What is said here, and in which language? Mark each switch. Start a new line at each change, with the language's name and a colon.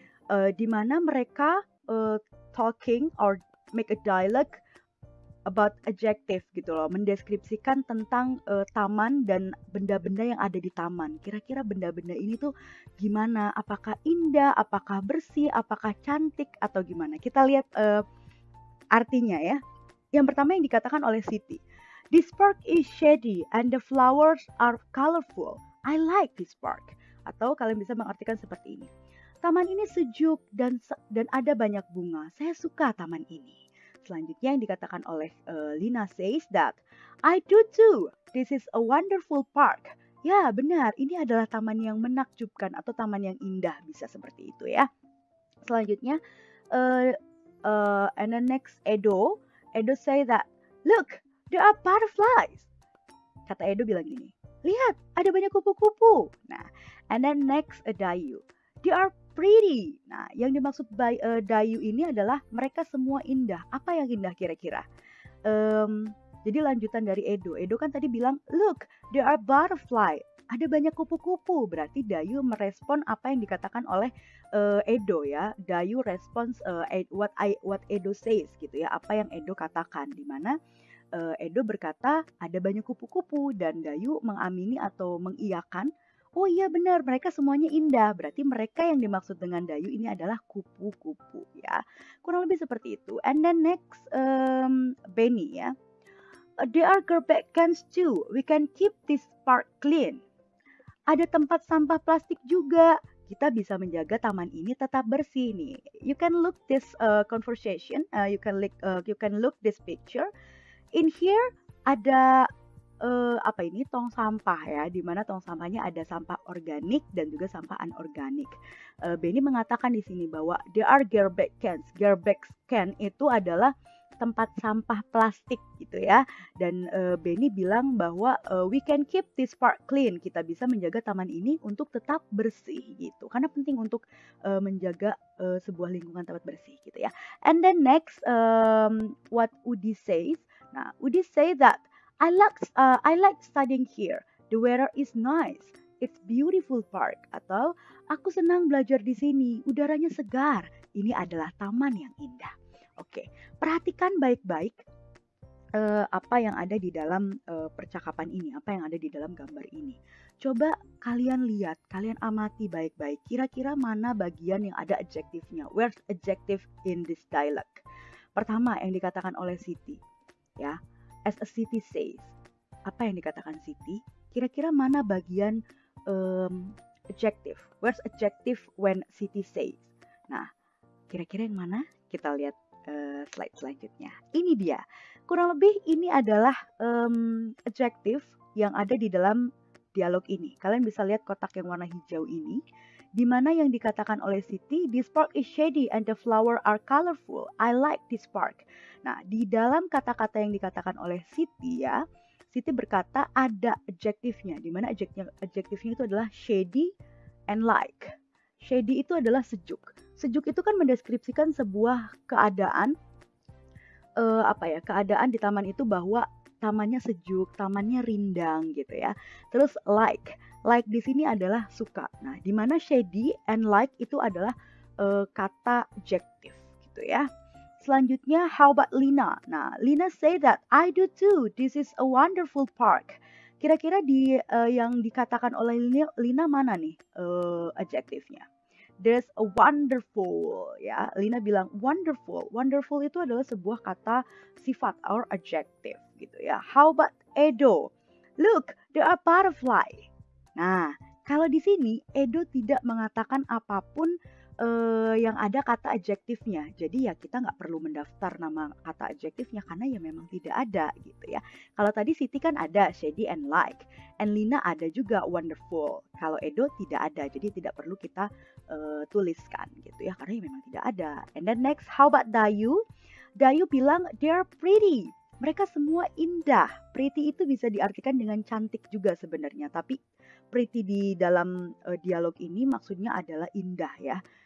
Indonesian: Di mana mereka
English: talking or make a dialogue about adjective
Indonesian: gitu loh, mendeskripsikan tentang taman dan benda-benda yang ada di taman. Kira-kira benda-benda ini tuh gimana? Apakah indah, apakah bersih, apakah cantik, atau gimana? Kita lihat artinya ya. Yang pertama yang dikatakan oleh Siti.
English: This park is shady and the flowers are colorful. I like this park.
Indonesian: Atau kalian bisa mengartikan seperti ini. Taman ini sejuk dan ada banyak bunga. Saya suka taman ini. Selanjutnya yang dikatakan oleh Lina
English: says that I do too. This is a wonderful park.
Indonesian: Ya benar, ini adalah taman yang menakjubkan atau taman yang indah, bisa seperti itu ya.
English: Selanjutnya and then next Edo say that look, there are butterflies.
Indonesian: Kata Edo bilang gini, lihat ada banyak kupu-kupu. Nah,
English: and then next Dayu, they are pretty.
Indonesian: Nah, yang dimaksud Dayu ini adalah mereka semua indah. Apa yang indah kira-kira? Jadi lanjutan dari Edo. Edo kan tadi bilang,
English: look, there are butterfly.
Indonesian: Ada banyak kupu-kupu. Berarti Dayu merespon apa yang dikatakan oleh Edo ya.
English: Dayu respons what Edo says gitu ya.
Indonesian: Apa yang Edo katakan. Dimana Edo berkata ada banyak kupu-kupu dan Dayu mengamini atau mengiyakan. Oh iya benar, mereka semuanya indah. Berarti mereka yang dimaksud dengan Dayu ini adalah kupu-kupu ya. Kurang lebih seperti itu.
English: And then next Benny ya. There are garbage cans too. We can keep this park clean.
Indonesian: Ada tempat sampah plastik juga. Kita bisa menjaga taman ini tetap bersih nih.
English: You can look this conversation. You can look this picture.
Indonesian: In here ada tong sampah ya, di mana tong sampahnya ada sampah organik dan juga sampah anorganik. Benny mengatakan di sini bahwa
English: there are garbage cans.
Indonesian: Garbage can itu adalah tempat sampah plastik gitu ya. Dan Benny bilang bahwa
English: we can keep this park clean.
Indonesian: Kita bisa menjaga taman ini untuk tetap bersih gitu. Karena penting untuk menjaga sebuah lingkungan tempat bersih gitu ya.
English: And then next what Udi says. Nah, Udi say that I like studying here. The weather is nice. It's beautiful park.
Indonesian: Atau aku senang belajar di sini. Udaranya segar. Ini adalah taman yang indah. Oke, perhatikan baik-baik apa yang ada di dalam percakapan ini, apa yang ada di dalam gambar ini. Coba kalian lihat, kalian amati baik-baik. Kira-kira mana bagian yang ada adjektifnya?
English: Where's adjective in this dialogue?
Indonesian: Pertama yang dikatakan oleh Siti, ya.
English: As a Siti says,
Indonesian: apa yang dikatakan Siti? Kira-kira mana bagian adjective?
English: Where's adjective when Siti says?
Indonesian: Nah, kira-kira yang mana? Kita lihat slide selanjutnya. Ini dia. Kurang lebih ini adalah adjective yang ada di dalam dialog ini. Kalian bisa lihat kotak yang warna hijau ini. Di mana yang dikatakan oleh Siti,
English: this park is shady and the flowers are colorful. I like this park.
Indonesian: Nah, di dalam kata-kata yang dikatakan oleh Siti ya, Siti berkata ada adjektifnya. Di mana adjektifnya itu adalah shady and like. Shady itu adalah sejuk. Sejuk itu kan mendeskripsikan sebuah keadaan, keadaan di taman itu bahwa tamannya sejuk, tamannya rindang gitu ya. Terus like di sini adalah suka. Nah, di mana shady and like itu adalah kata adjective gitu ya.
English: Selanjutnya, how about Lina? Nah, Lina say that I do too. This is a wonderful park.
Indonesian: Kira-kira yang dikatakan oleh Lina mana nih adjektifnya?
English: There's a wonderful, ya.
Indonesian: Lina bilang
English: wonderful.
Indonesian: Wonderful itu adalah sebuah kata sifat or adjective gitu ya.
English: How about Edo? Look, there are butterfly.
Indonesian: Nah, kalau di sini Edo tidak mengatakan apapun yang ada kata adjektifnya. Jadi ya kita nggak perlu mendaftar nama kata adjektifnya karena ya memang tidak ada gitu ya. Kalau tadi Siti kan ada shady and like, and Lina ada juga wonderful. Kalau Edo tidak ada, jadi tidak perlu kita tuliskan gitu ya karena ya memang tidak ada.
English: And then next, how about Dayu?
Indonesian: Dayu bilang
English: they're pretty.
Indonesian: Mereka semua indah. Pretty itu bisa diartikan dengan cantik juga sebenarnya, tapi pretty di dalam dialog ini maksudnya adalah indah ya.